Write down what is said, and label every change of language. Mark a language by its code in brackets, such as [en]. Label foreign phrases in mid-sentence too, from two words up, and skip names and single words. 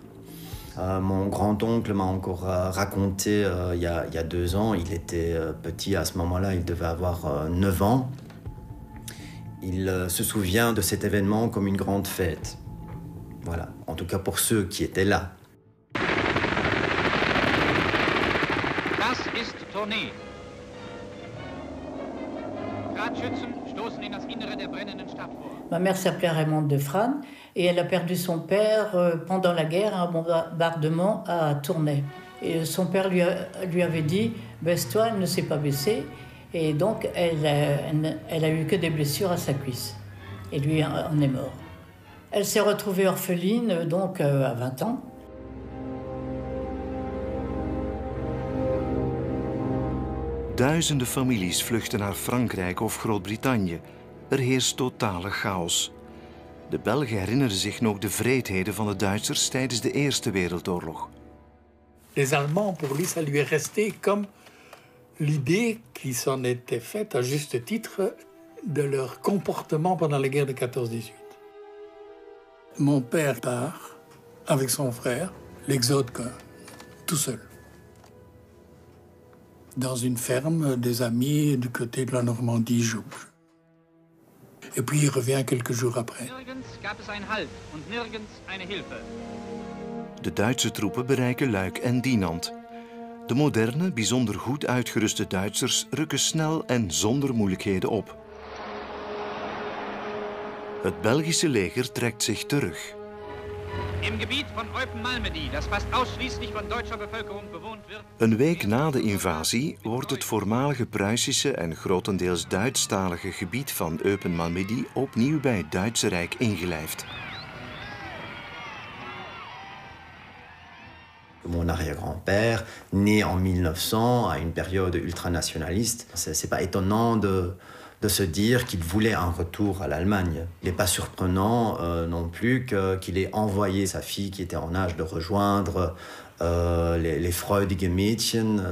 [fr] Mon grand-oncle m'a encore raconté il y a 2 ans. Il était petit à ce moment-là, il devait avoir 9 ans. Il se souvient de cet événement comme une grande fête. Voilà, en tout cas pour ceux qui étaient là. [de] Das ist Tournee. Gradschützen stoßen in das Innere der brennenden Stadt vor. [fr] Ma mère s'appelait Raymonde de Frane et elle a perdu son père pendant la guerre à un bombardement à Tournai. Et son père lui avait dit « baisse-toi », elle ne s'est pas baissée. Et donc, elle a eu que des blessures à sa cuisse. Et lui en est mort. Elle s'est retrouvée orpheline donc à 20 ans. [nl] Duizenden families vluchten naar Frankrijk of Groot-Brittannië. Er heerst totale chaos. De Belgen herinneren zich nog de wreedheden van de Duitsers tijdens de Eerste Wereldoorlog. [fr] Les Allemands, pour lui, ça lui est resté comme l'idée qui s'en était faite, à juste titre, de leur comportement pendant la guerre de 14-18. Mon père part avec son frère, l'exode, tout seul. Dans une ferme des amis du côté de la Normandie, Jouge. Et puis il revient quelques jours après. [nl] De Duitse troepen bereiken Luik en Dinant. De moderne, bijzonder goed uitgeruste Duitsers rukken snel en zonder moeilijkheden op. Het Belgische leger trekt zich terug. [de] Im Gebiet von Eupen-Malmedy, das fast ausschließlich von deutscher Bevölkerung bewohnt wird. [nl] Een week na de invasie wordt het voormalige Pruisische en grotendeels Duitstalige gebied van Eupen-Malmedy opnieuw bij het Duitse Rijk ingelijfd. [fr] Mon arrière-grand-père, né en 1900, à une période ultranationaliste, c'est pas étonnant de se dire qu'il voulait un retour à l'Allemagne. Il n'est pas surprenant non plus qu'il ait envoyé sa fille qui était en âge de rejoindre les [de] freudige Mädchen.